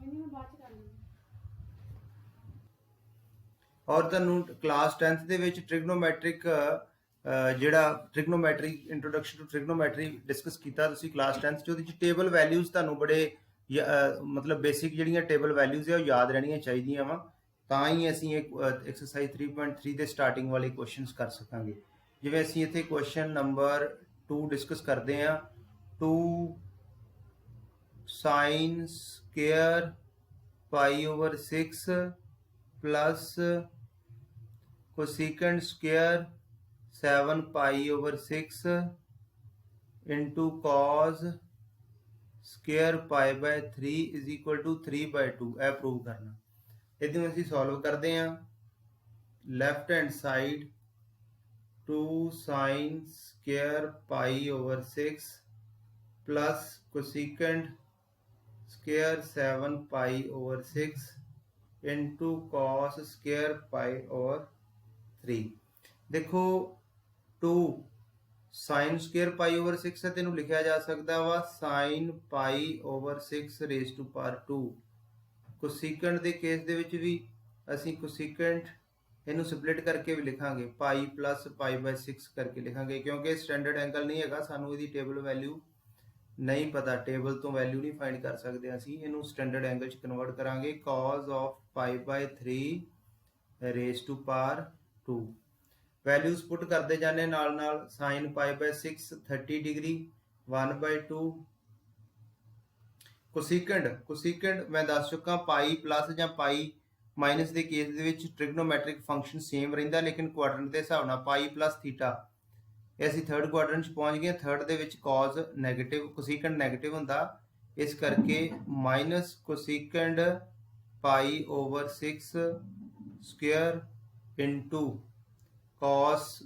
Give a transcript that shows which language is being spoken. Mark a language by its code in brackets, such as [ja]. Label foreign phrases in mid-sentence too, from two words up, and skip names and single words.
[pa] ਔਰ ਤੁਹਾਨੂੰ ਕਲਾਸ 10th ਦੇ ਵਿੱਚ ਟ੍ਰਿਗਨੋਮੈਟ੍ਰਿਕ ਜਿਹੜਾ [en] trigonometry introduction to trigonometry discuss [pa] ਕੀਤਾ ਤੁਸੀਂ ਕਲਾਸ 10th 'ਚ, ਉਹਦੇ 'ਚ [en] table values [pa] ਤੁਹਾਨੂੰ ਬੜੇ ਮਤਲਬ ਬੇਸਿਕ ਜਿਹੜੀਆਂ [en] table values [pa] ਆ ਉਹ ਯਾਦ ਰਹਿਣੀਆਂ ਚਾਹੀਦੀਆਂ ਵਾ, ਤਾਂ ਹੀ ਅਸੀਂ ਇੱਕ ਐਕਸਰਸਾਈਜ਼ 3.3 ਦੇ ਸਟਾਰਟਿੰਗ ਵਾਲੇ ਕੁਐਸਚਨਸ ਕਰ ਸਕਾਂਗੇ। ਜਿਵੇਂ ਅਸੀਂ ਇੱਥੇ [en] question number 2 discuss [pa] ਕਰਦੇ ਹਾਂ, [en] 2 sin square π/6 plus cosecant square 7π/6 into cos square π/3 is equal to 3/2। [pa] ਇਹ ਪ੍ਰੂਵ ਕਰਨਾ। ਇਹਨੂੰ ਅਸੀਂ ਸੋਲਵ ਕਰਦੇ ਹਾਂ। [en] left hand side 2 sin square π/6 plus cosecant square 7π/6 into cos square π/3। ਦੇਖੋ 2 sin square π/6 [pa] ਹੈ, ਤੈਨੂੰ ਲਿਖਿਆ ਜਾ ਸਕਦਾ ਵਾ [en] sin π/6 raised to power 2। [pa] ਕੋਸੀਕੈਂਟ ਦੇ ਕੇਸ ਦੇ ਵਿੱਚ ਵੀ ਅਸੀਂ ਕੋਸੀਕੈਂਟ ਇਹਨੂੰ ਸਪਲਿਟ ਕਰਕੇ ਵੀ ਲਿਖਾਂਗੇ, [en] pi plus π/6 [pa] ਕਰਕੇ ਲਿਖਾਂਗੇ, ਕਿਉਂਕਿ [en] standard angle [pa] ਨਹੀਂ ਹੈਗਾ, ਸਾਨੂੰ ਇਹਦੀ [en] table value [hi] नहीं पता टेबल तो वैल्यू नहीं फाइंड कर सकते [pa] ਅਸੀਂ ਇਹਨੂੰ [en] standard angle [pa] 'ਚ ਕਨਵਰਟ ਕਰਾਂਗੇ [en] cos of π/3 raise to power 2 values put [pa] ਕਰਦੇ ਜਾਂਦੇ ਨਾਲ [en] sin π/6 [pa] 30 ਡਿਗਰੀ 1/2 ਕੋਸਿਕੈਂਡ ਮੈਂ ਦੱਸ ਚੁੱਕਾ [en] pi plus [pa] ਜਾਂ [en] pi minus [pa] ਦੇ ਕੇਸ ਦੇ ਵਿੱਚ [en] trigonometric function same [pa] ਰਹਿੰਦਾ ਲੇਕਿਨ ਕੁਆਡਰੈਂਟ ਦੇ ਹਿਸਾਬ ਨਾਲ [en] pi plus theta [pa] ਇਹ ਅਸੀਂ [en] third quadrant [pa] 'ਚ ਪਹੁੰਚ ਗਏ ਥਰਡ ਦੇ ਵਿੱਚ [en] cos negative cosecant negative [pa] ਹੁੰਦਾ ਇਸ ਕਰਕੇ [en] minus cosecant pi over 6 square into cos